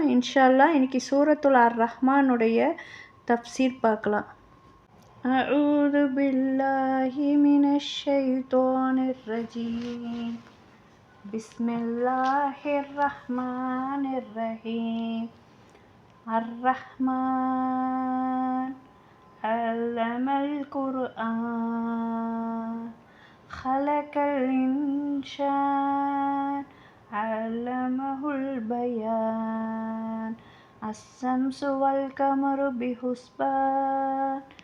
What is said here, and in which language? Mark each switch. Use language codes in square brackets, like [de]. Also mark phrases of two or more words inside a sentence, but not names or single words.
[ar] إن شاء الله [ta] இன்னைக்கு சூரத்துல் அர் ரஹ்மானுடைய தஃப்சீர் பார்க்கலாம். [ar] أعوذ بالله من الشيطان الرجيم. بسم الله الرحمن الرحيم. الرحمن علم القرآن خلق الإنسان علمه البيان الشمس والقمر بحسبان